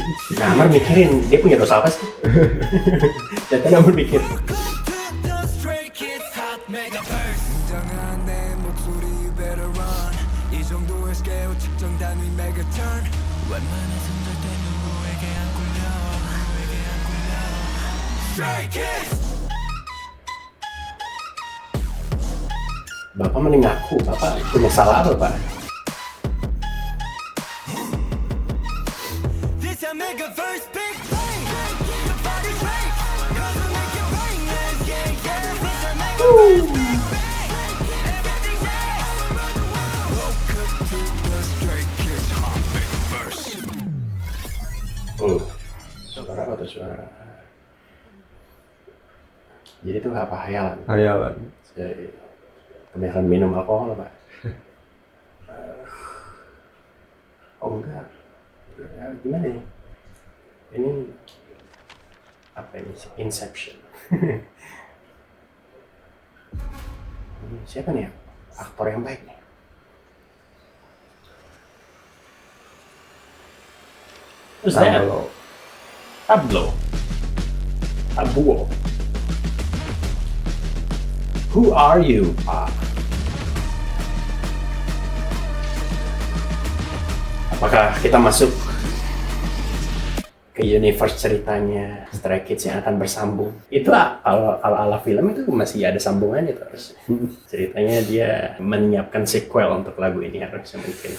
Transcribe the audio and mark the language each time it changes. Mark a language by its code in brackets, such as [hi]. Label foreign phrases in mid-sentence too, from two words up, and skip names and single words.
[id] Nah, Amar mikirin dia punya dosa apa sih? Jadi Amar mikir. [ko] 당한 내 목소리 [en] better run. [ko] 이 정도의 스케일 측정 단위 megaturn. 웬만한 손절 때 누구에게 안 굴려. Stray Kids. [id] Bapak mending ngaku, Bapak punya salah apa, Pak? [en] This a megaverse big play. The party's right. 'Cause we make it rain. Yeah, yeah. This a megaverse big bang. Everything's right. Welcome to the Stray Kids Hot Megaverse. [id] Suara apa tuh suara? Jadi itu apa hayalan? Hayalan. Kebanyakan minum alkohol, Pak. Oh enggak. Gimana ya? Ini apa ini? Inception. Siapa nih aktor yang baik nih? Terus Tablo. [en] Who are you, [id] Pak? Apakah kita masuk ke universe ceritanya Stray Kids yang akan bersambung? Itu ala film itu masih ada sambungannya terus. Ceritanya dia menyiapkan sequel untuk lagu ini harusnya mungkin.